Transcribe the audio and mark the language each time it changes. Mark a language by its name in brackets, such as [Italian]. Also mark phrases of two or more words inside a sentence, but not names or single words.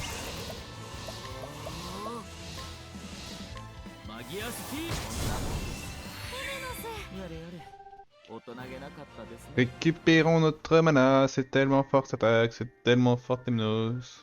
[Japanese] マギアスキーやれやれ大人げなかったですね [French] Récupérons notre mana, c'est tellement fort cette attaque, c'est tellement fort Temnos.